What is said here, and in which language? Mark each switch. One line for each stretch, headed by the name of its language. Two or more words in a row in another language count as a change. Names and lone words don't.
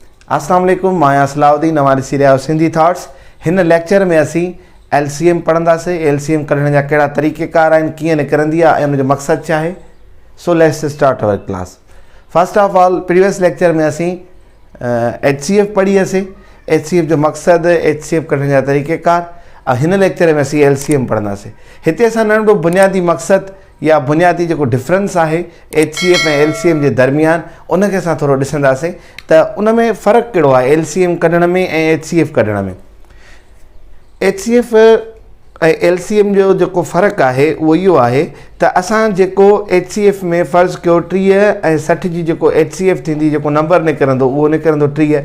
Urdu: अस्सलाम वालेकुम, मैं असलाउद्दीन, हमारी सीरिया सिंधी थॉट्स।
Sindhi: इन लेक्चर में असी LCM पढ़ंदासीं। LCM करण जा कहिड़ा तरीक़ेकार आहिनि, कीअं निकिरंदी आहे ऐं उनजो मक़सदु छा आहे।
English: So let's start our class. First of all, previous lecture
Sindhi: में असी HCF पढ़ी हुईसीं। HCF जो मक़सदु, HCF करण जा तरीक़ेकार। हिन लेक्चर में असी LCM पढ़ंदासीं। हिते असां नंढो बुनियादी मक़सदु या बुनियादी जो डिफरेंस है HCF ऐं LCM के दरमियान, उनके असां थोड़ो ॾिसंदासीं त उन में फ़र्क़ु कहिड़ो आहे LCM कढण में ऐं HCF कढण में। HCF ऐं LCM जो जेको फ़र्क़ु आहे उहो इहो आहे त असां जेको HCF में फ़र्ज़ु कयो 30 ऐं 60 जी जेको HCF थींदी, जेको नंबर निकिरंदो उहो निकिरंदो 30।